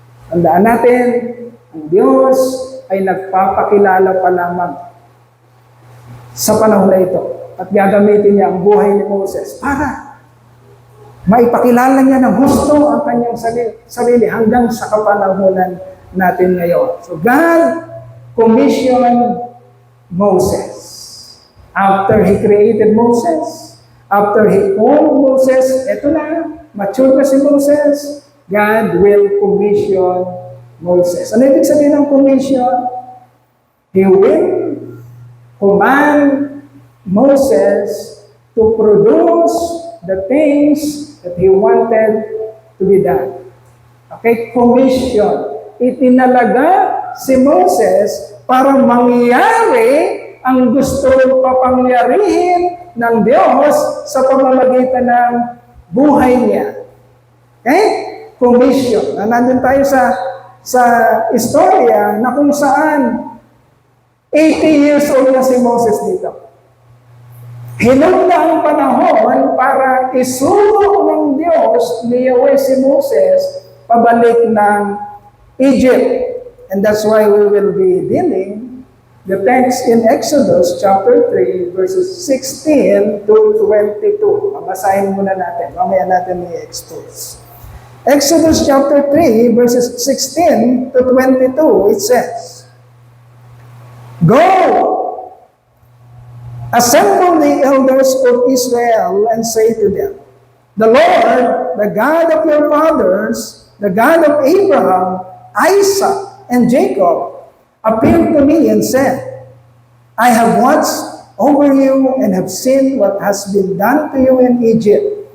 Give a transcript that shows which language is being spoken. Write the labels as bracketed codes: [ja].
[tl] Tandaan natin, ang Diyos ay nagpapakilala pa lamang sa panahon na ito. At gagamitin niya ang buhay ni Moses para maipakilala niya ng gusto ang kanyang sarili hanggang sa kapanahonan natin ngayon. [en] So God commissioned Moses. After He created Moses, after He called Moses, [tl] eto na, mature na si Moses, [en] God will commission Moses. [tl] Ano ibig sabihin ng commission? [en] He will command Moses to produce the things that he wanted to be done. Okay, commission. [tl] Itinalaga si Moses para mangyari ang gusto papangyarihin ng Diyos sa pamamagitan ng buhay niya. Okay? Commission. Nandun tayo sa istorya na kung saan 80 years old na si Moses dito. Hinunda ang panahon para isugo ng Diyos ni Yahweh si Moses pabalik ng Egypt. [en] And that's why we will be dealing the text in Exodus chapter 3 verses 16 to 22. [tl] Babasahin muna natin. Mamaya natin i-expose. [en] Exodus chapter 3 verses 16 to 22, it says, Go, assemble the elders of Israel and say to them, The Lord, the God of your fathers, the God of Abraham, Isaac, and Jacob, appeared to me and said, I have watched over you and have seen what has been done to you in Egypt.